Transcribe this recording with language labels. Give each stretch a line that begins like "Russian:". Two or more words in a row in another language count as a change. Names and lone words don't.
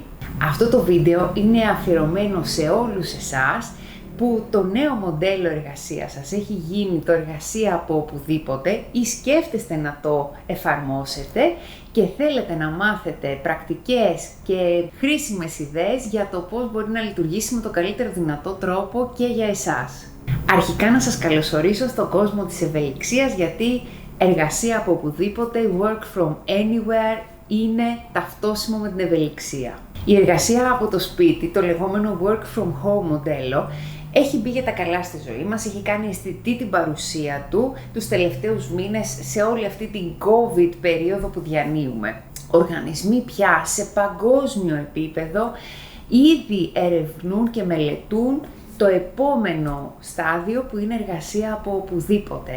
Greek: Αυτό το βίντεο είναι αφιερωμένο σε όλους εσάς που το νέο μοντέλο εργασίας σας έχει γίνει το εργασία από οπουδήποτε ή σκέφτεστε να το εφαρμόσετε και θέλετε να μάθετε πρακτικές και χρήσιμες ιδέες για το πώς μπορεί να λειτουργήσει με το καλύτερο δυνατό τρόπο και για εσάς. Αρχικά να σας καλωσορίσω στον κόσμο της ευελιξίας, γιατί εργασία από οπουδήποτε,
English: work from anywhere,
Greek: είναι ταυτόσιμο με την ευελιξία. Η εργασία από το σπίτι, το λεγόμενο
English: work from home
Greek: μοντέλο, έχει μπει για τα καλά στη ζωή μας, έχει κάνει αισθητή την παρουσία του τους τελευταίους μήνες σε όλη αυτή την COVID περίοδο που διανύουμε. Οργανισμοί πια σε παγκόσμιο επίπεδο ήδη ερευνούν και μελετούν το επόμενο στάδιο που είναι εργασία από οπουδήποτε.